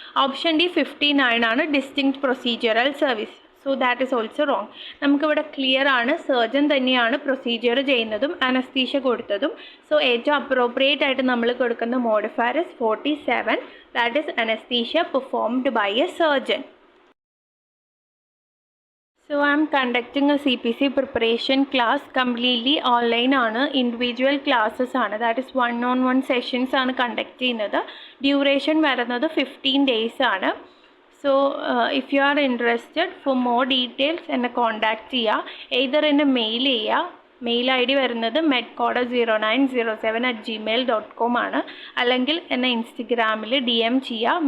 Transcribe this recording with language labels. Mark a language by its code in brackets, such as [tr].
[en] Option D 59 ആണ്, distinct procedural service. So that is also wrong. [ml] നമുക്കിവിടെ clear ആണ്, surgeon തന്നെയാണ് പ്രൊസീജിയർ ചെയ്യുന്നതും അനസ്തീഷ്യ കൊടുത്തതും. സോ ഏറ്റവും അപ്രോപ്രിയേറ്റ് ആയിട്ട് നമ്മൾ കൊടുക്കുന്ന modifier is 47, [en] That is anaesthesia performed by a surgeon. So I am conducting a CPC preparation class completely online ആണ്, individual classes ആണ്, that is 1-on-1 sessions ആണ് conduct ചെയ്യുന്നത്. Duration വരുന്നത് 15 days ആണ്. So if you are interested for more details [ml] എന്നെ contact ചെയ്യുക, [en] either [ml] എന്നെ mail ചെയ്യുക. മെയിൽ ഐ ഡി വരുന്നത് medcoda0907@gmail.com ആണ്, അല്ലെങ്കിൽ എന്നെ ഇൻസ്റ്റഗ്രാമിൽ DM ചെയ്യുക.